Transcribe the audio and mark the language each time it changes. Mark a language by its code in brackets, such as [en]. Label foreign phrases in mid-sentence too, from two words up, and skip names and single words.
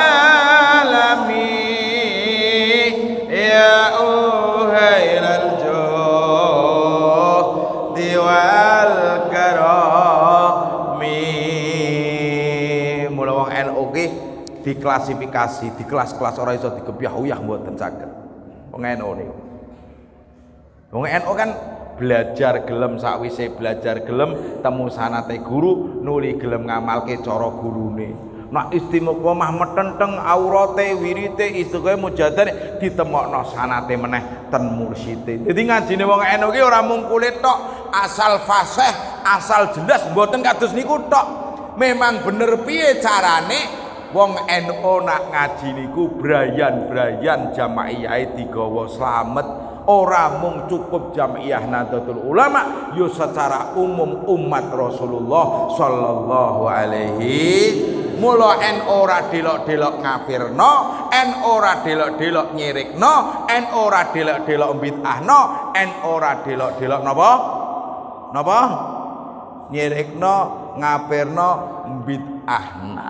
[ar] عالمين يا أهل الجهد والكرم. [jv] Mula wong NU ki diklasifikasi di kelas-kelas ora iso dikebyah-uyah mboten saged. Wong NU niku. Wong NU kan belajar gelem, sakwise belajar gelem temu sanate guru, nuli gelem ngamalke cara gurune. Nak istiqomah metenteng aurate wirite istiqomah mujadane ditemokno sanate meneh ten mursite. Dadi ngajine wong NU ki ora mung kulit tok, asal fasih, asal jelas mboten kados niku tok. Memang bener piye carane wong NU nak ngaji niku brayan-brayan jama'iyahe digawa slamet. ora mung cukup Jam'iyah Nahdlatul Ulama, yo secara umum umat Rasulullah [ar] صلى الله عليه. [jv] Mula ora delok-delok ngafirno, ora delok-delok nyirikno, ora delok-delok bid'ahno, ora delok-delok napa? Napa? Nyirikno, ngafirno, bid'ahna.